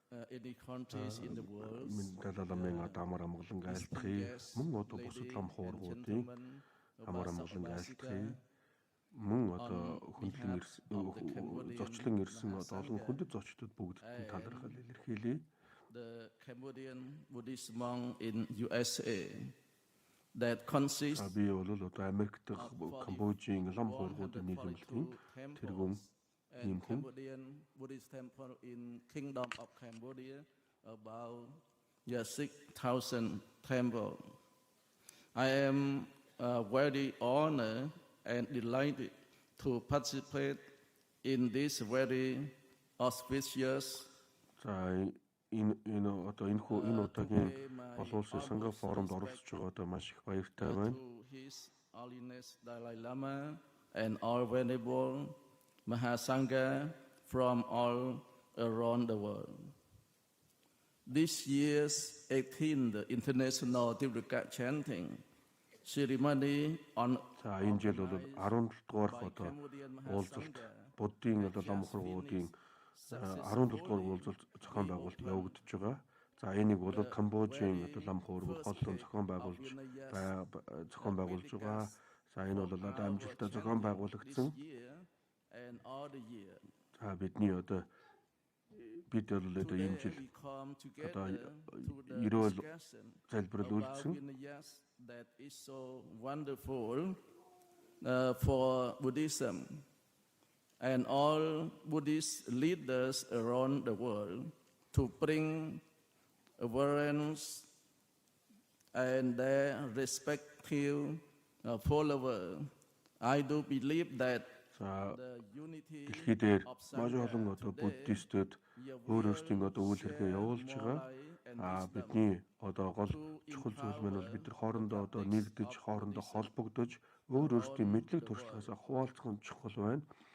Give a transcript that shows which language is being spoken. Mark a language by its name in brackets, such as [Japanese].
[English] any countries in the world. [Mongolian] Далай Ламын амар амгалан айлдварыг мөн одоо бусад лам хуургуудын амар амгалан айлдварыг мөн одоо хөндлөн зочлон ирсэн олон хүндэт зочдод бүгдд талархал илэрхийлье. [English] The Cambodian Buddhist monk in USA that consists [Mongolian] би бол одоо Америк дахь Камбожийн лам хуургуудын нийгэмлэгийн тэргүүн [English] and Cambodian Buddhist temple in Kingdom of Cambodia, about 6,000 temples. I am very honored and delighted to participate in this very auspicious [Mongolian] энэ удаагийн олон улсын Санга форумд оролцож байгаа одоо маш их баяртай байна. [English] His Holiness Dalai Lama and all venerable Mahasangha from all around the world. This year's 18th International Divulgation Chanting ceremony on [Mongolian] энэ жил бол 17 дугаар одоо уулзалт Буддын одоо лам хургуудын 17 дугаар уулзалт зохион байгуулалт явагдаж байгаа. За энийг бол Камбожийн одоо лам хургууд холлон зохион байгуулж байгаа. За энэ бол одоо амжилттай зохион байгуулагдсан. [English] and all the year. [Mongolian] Бид бол одоо энэ жил одоо ерөөл залбирал үйлдсэн. [English] That is so wonderful for Buddhism and all Buddhist leaders around the world to bring awareness and their respective followers. I do believe that [Mongolian] дэлхий дээр маш олон одоо буддистууд өөрсдийн одоо үйл хэргээ явуулж байгаа. бидний одоо гол чухал зүйл маань бол бид нар хоорондоо одоо нэгдэж, хоорондоо холбогдож, өөрсдийн мэдлэг туршлагаас хуваалцах нь чухал байна.